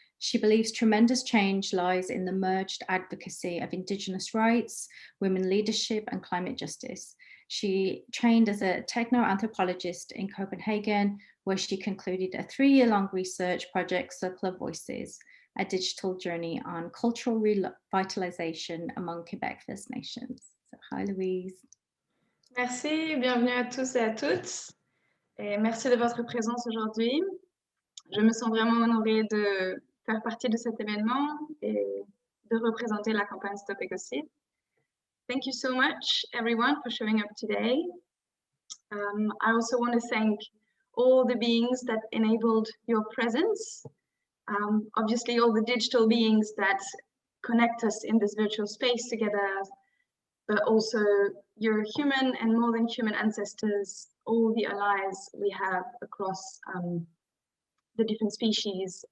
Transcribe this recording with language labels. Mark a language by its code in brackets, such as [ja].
[en] She believes tremendous change lies in the merged advocacy of Indigenous rights, women leadership, and climate justice. She trained as a techno-anthropologist in Copenhagen, where she concluded a 3-year-long research project, Circular Voices, a digital journey on cultural revitalization among Quebec First Nations. So, hi Louise. [fr] Merci, bienvenue à tous et à toutes. Et merci de votre présence aujourd'hui. Je me sens vraiment honorée de faire partie de cet événement et de représenter la campagne Stop Ecocide. [en] Thank you so much, everyone, for showing up today. I also want to thank all the beings that enabled your presence. Obviously, all the digital beings that connect us in this virtual space together, but also your human and more than human ancestors, all the allies we have across the different species.